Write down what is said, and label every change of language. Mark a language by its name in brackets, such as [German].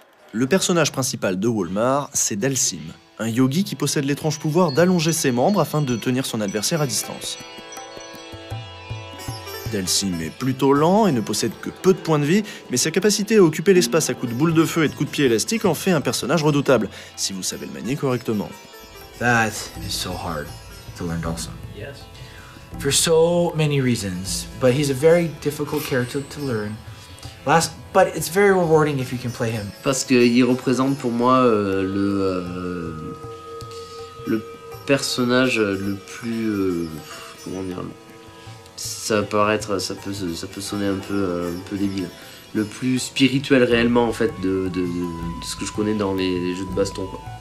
[French] Le personnage principal de Walmart, c'est Dhalsim, un yogi qui possède l'étrange pouvoir d'allonger ses membres afin de tenir son adversaire à distance. Dhalsim est plutôt lent et ne possède que peu de points de vie, mais sa capacité à occuper l'espace à coups de boule de feu et de coups de pied élastiques en fait un personnage redoutable, si vous savez le manier correctement. [English] That is so hard to learn also. Yes. For so many reasons, but he's a very difficult character to learn. But it's very rewarding if you can play him. [French] Parce qu'il représente pour moi le personnage le plus comment dire, ça peut sonner un peu débile, le plus spirituel réellement en fait de ce que je connais dans les jeux de baston quoi.